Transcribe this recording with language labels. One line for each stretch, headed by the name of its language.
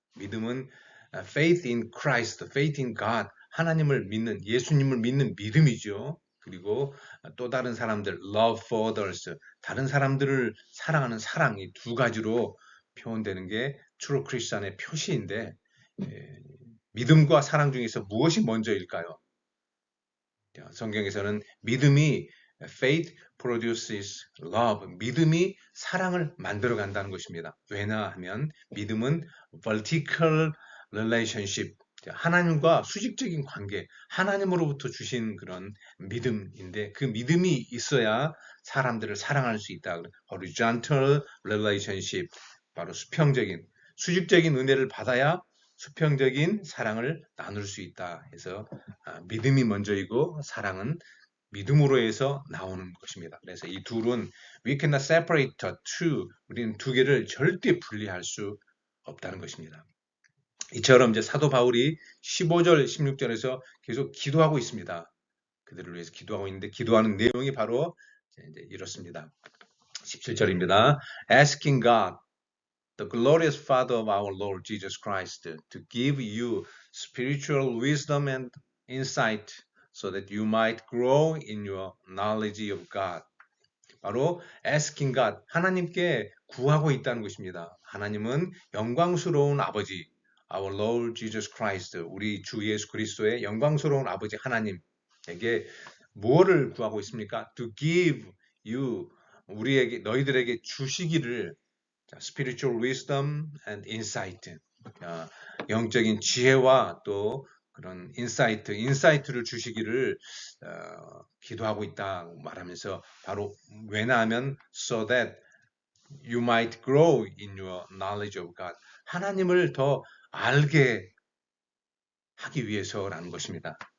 Korean: 믿음은
English: faith in Christ, faith in God,
Korean: 하나님을 믿는 예수님을 믿는 믿음이죠. 그리고 또 다른 사람들
English: love for others,
Korean: 다른 사람들을 사랑하는 사랑 이 두 가지로 표현되는 게 true Christian의 표시인데 믿음과 사랑 중에서 무엇이 먼저일까요? 성경에서는 믿음이
English: faith produces love.
Korean: 믿음이 사랑을 만들어 간다는 것입니다. 왜냐하면 믿음은
English: vertical relationship.
Korean: 하나님과 수직적인 관계, 하나님으로부터 주신 그런 믿음인데 그 믿음이 있어야 사람들을 사랑할 수 있다.
English: horizontal relationship.
Korean: 바로 수평적인, 수직적인 은혜를 받아야 수평적인 사랑을 나눌 수 있다. 해서 믿음이 먼저이고 사랑은 믿음으로 해서 나오는 것입니다. 그래서 이 둘은
English: we cannot separate the two.
Korean: 우리는 두 개를 절대 분리할 수 없다는 것입니다. 이처럼 이제 사도 바울이 15절, 16절에서 계속 기도하고 있습니다. 그들을 위해서 기도하고 있는데 기도하는 내용이 바로 이제 이렇습니다. 17절입니다.
English: Asking God the glorious Father of our Lord Jesus Christ, to give you spiritual wisdom and insight so that you might grow in your knowledge of God.
Korean: 바로
English: asking God,
Korean: 하나님께 구하고 있다는 것입니다. 하나님은 영광스러운 아버지,
English: our Lord Jesus Christ,
Korean: 우리 주 예수 그리스도의 영광스러운 아버지 하나님에게 무엇을 구하고 있습니까?
English: To give you,
Korean: 우리에게, 너희들에게 주시기를
English: spiritual wisdom and insight.
Korean: 영적인 지혜와 또 그런 인사이트를 주시기를 기도하고 있다 말하면서 바로 왜냐하면
English: so that you might grow in your knowledge of God.
Korean: 하나님을 더 알게 하기 위해서라는 것입니다.